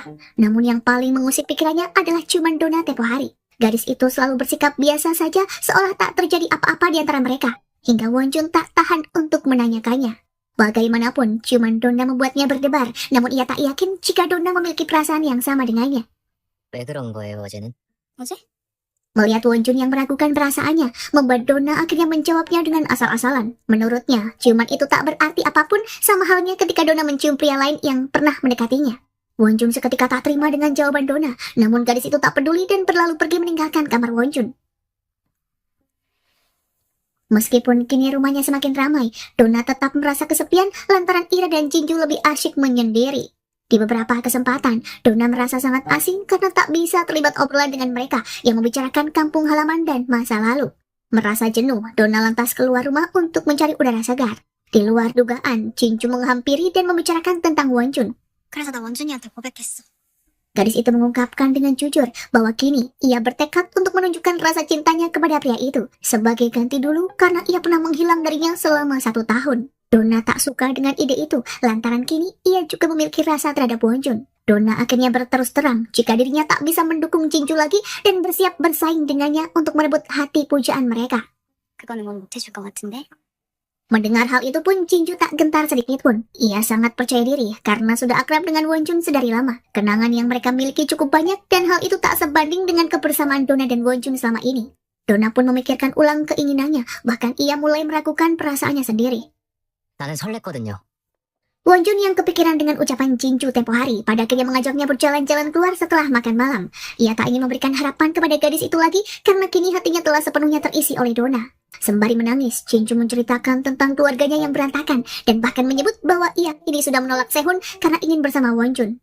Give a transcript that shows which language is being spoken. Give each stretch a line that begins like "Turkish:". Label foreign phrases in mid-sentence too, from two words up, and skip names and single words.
Indonesian: Namun yang paling mengusik pikirannya adalah ciuman Dona tempo hari. Gadis itu selalu bersikap biasa saja, seolah tak terjadi apa-apa di antara mereka. Hingga Wonjun tak tahan untuk menanyakannya. Bagaimanapun, ciuman Donna membuatnya berdebar, namun ia tak yakin jika Donna memiliki perasaan yang sama dengannya.
Korean: 왜 그런 거예요, 어제는? 어제?
Indonesian: Melihat Wonjun yang meragukan perasaannya, membuat Donna akhirnya menjawabnya dengan asal-asalan. Menurutnya, ciuman itu tak berarti apapun, sama halnya ketika Donna mencium pria lain yang pernah mendekatinya. Wonjun seketika tak terima dengan jawaban Donna, namun gadis itu tak peduli dan berlalu pergi meninggalkan kamar Wonjun. Meskipun kini rumahnya semakin ramai, Donna tetap merasa kesepian lantaran Ira dan Jinju lebih asyik menyendiri. Di beberapa kesempatan, Donna merasa sangat asing karena tak bisa terlibat obrolan dengan mereka yang membicarakan kampung halaman dan masa lalu. Merasa jenuh, Donna lantas keluar rumah untuk mencari udara segar. Di luar dugaan, Jinju menghampiri dan membicarakan tentang Wonjun.
Korean: 그래서 나 원준이한테 고백했어.
Indonesian: Gadis itu mengungkapkan dengan jujur bahwa kini ia bertekad untuk menunjukkan rasa cintanya kepada pria itu sebagai ganti dulu karena ia pernah menghilang darinya selama 1 tahun. Donna tak suka dengan ide itu lantaran kini ia juga memiliki rasa terhadap Wonjun. Donna akhirnya berterus terang jika dirinya tak bisa mendukung Jinju lagi dan bersiap bersaing dengannya untuk merebut hati pujaan mereka.
Korean: 그거는 뭐 못해줄 것 같은데?
Indonesian: Mendengar hal itu pun Jinju tak gentar sedikit pun. Ia sangat percaya diri karena sudah akrab dengan Wonjun sedari lama. Kenangan yang mereka miliki cukup banyak dan hal itu tak sebanding dengan kebersamaan Donna dan Wonjun selama ini. Donna pun memikirkan ulang keinginannya, bahkan ia mulai meragukan perasaannya sendiri.
Korean: 나는 설렜거든요.
Indonesian: Wonjun yang kepikiran dengan ucapan Jinju tempo hari pada akhirnya mengajaknya berjalan-jalan keluar setelah makan malam. Ia tak ingin memberikan harapan kepada gadis itu lagi karena kini hatinya telah sepenuhnya terisi oleh Donna. Sembari menangis, Jinju menceritakan tentang keluarganya yang berantakan dan bahkan menyebut bahwa ia kini sudah menolak Sehun karena ingin bersama Wonjun.